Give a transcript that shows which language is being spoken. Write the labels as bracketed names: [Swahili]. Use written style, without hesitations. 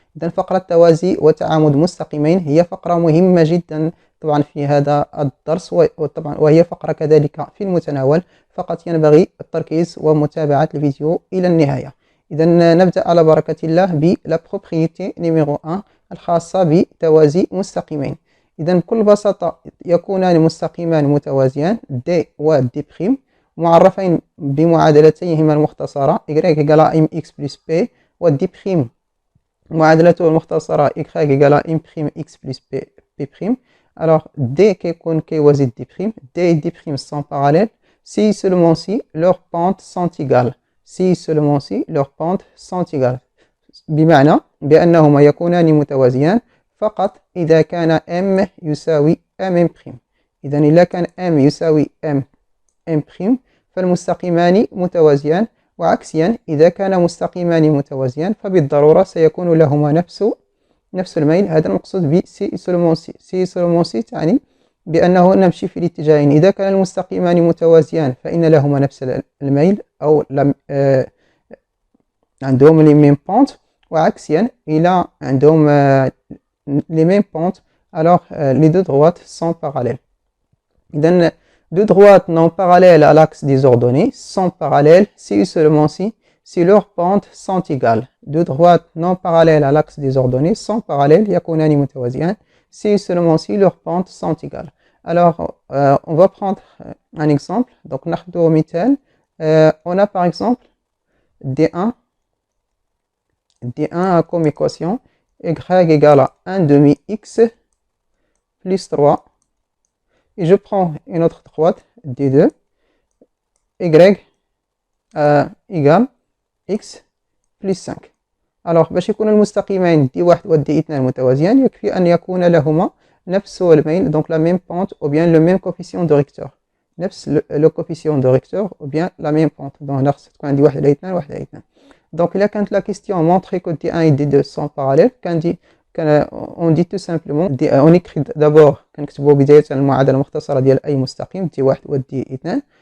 [Arabic] إذن فقرة توازي وتعامد مستقيمين هي فقرة مهمة جدا طبعا في هذا الدرس، وهي فقرة كذلك في المتناول، فقط ينبغي التركيز ومتابعة الفيديو إلى النهاية. إذن نبدأ على بركة الله بلا [French] propriété numéro 1 [Arabic] الخاصة بتوازي مستقيمين. إذن بكل بساطة يكونان مستقيمان متوازيان D و D' معرفين بمعادلتيهما المختصرة [French] y égale mx plus p [Arabic] و D' معادلته المختصرة [French] y égale m'x plus p'. Alors D [Arabic] كيكون كيوازي [French] D', D et D' sont parallèles si seulement si leurs pentes sont égales. Si seulement si leurs pentes sont égales. [Arabic] بمعنى بأنهما يكونان متوازيان فقط إذا كان M يساوي M'. إذن إذا كان M يساوي M' فالمستقيمان متوازيان، وعكسيا إذا كان مستقيمان متوازيان فبالضرورة سيكون لهما نفس الميل. هذا المقصود ب سي سولمون سي تعني بأنه نمشي في الاتجاهين. إذا كان المستقيمان متوازيان فإن لهما نفس الميل أو عندهم لي ميم بونت، وعكسيا إلى عندهم [French] les mêmes pentes, alors les deux droites sont parallèles. Donc, deux droites non parallèles à l'axe des ordonnées sont parallèles si et seulement si leurs pentes sont égales. Deux droites non parallèles à l'axe des ordonnées sont parallèles, [Arabic] يكونان متوازيان [French] si et seulement si leurs pentes sont égales. Alors, on va prendre un exemple. [Arabic] Donc, ناخذ مثال. [French] On a par exemple D1 comme équation y égale à 1 demi x plus 3, et je prends une autre droite D2 y égale x plus 5. alors [Arabic] باش يكون المستقيمين D1 و D2 متوازيان يكفي أن يكون لهما نفس الميل، [French] donc la même pente ou bien le même coefficient de recteur، نفس le coefficient de recteur ou bien la même pente. [Arabic] donc ناقص تكون عندي 1 على 2 1 على 2. [French] Donc, là, quand la question montre que D1 et D2 sont parallèles, on dit tout simplement, on écrit d'abord [Arabic] كنكتبوا بداية المعادلة المختصرة ديال أي مستقيم D1 و D2.